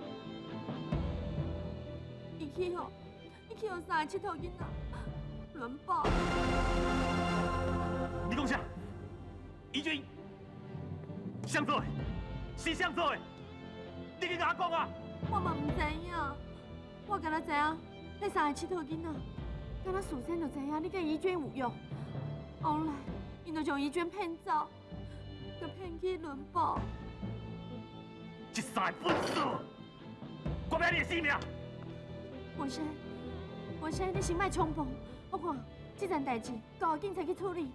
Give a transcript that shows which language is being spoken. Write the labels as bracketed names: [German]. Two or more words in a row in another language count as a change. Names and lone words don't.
[Min Nan Chinese] 伊去哦3个佚佗囡仔轮暴。你讲啥？怡娟，谁做的？是谁做的？你去甲我讲啊！我嘛唔知影，我敢若知影，那 3个佚佗囡仔，敢若事先就知影你甲怡娟有约。后来因就将怡娟骗走，佮骗去轮堡。这三个笨手，我要你的性命！文生，你先莫冲动，我看这件代志交警察去处理。